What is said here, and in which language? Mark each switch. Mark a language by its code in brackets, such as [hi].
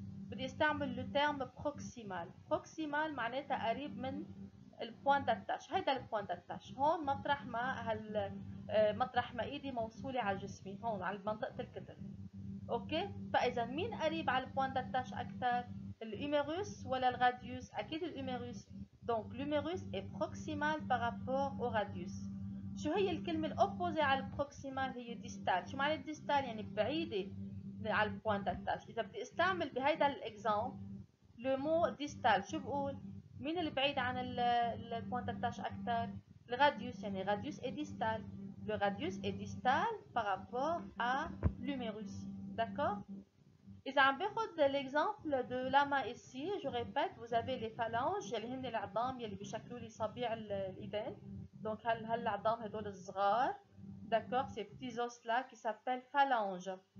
[ar] بدي استعمل لو تيرم بروكسيمال. بروكسيمال معناتها قريب من البوان داتاش. هيدا البوان داتاش هون مطرح ما مطرح ما ايدي موصوله على جسمي، هون على منطقه الكتف. اوكي؟ فاذا مين قريب على البوان داتاش اكثر؟ الهيوميروس ولا الغاديوس؟ اكيد الهيوميروس. [fr] دونك l'humérus est proximal par rapport au radius. [ar] شو هي الكلمة الأوبوزي على البروكسيمال؟ هي ديستال. شو معنى ديستال؟ يعني بعيدة على البوان داتاش. إذا بدي استعمل بهيدا الإكزامبل لو مو ديستال، شو بقول؟ مين اللي بعيد عن البوان داتاش أكثر؟ الراديوس. [fr] يعني radius est distal. Le radius est distal par rapport à l'humérus. D'accord? إذا عم باخد l'exemple de la main ici, je répète, vous avez les phalanges [ar] اللي هن العظام يلي بيشكلوا لي صابع الإيدين. Donc هالعظام هدول الصغار. [fr] D'accord? Ces petits os là qui s'appellent phalanges.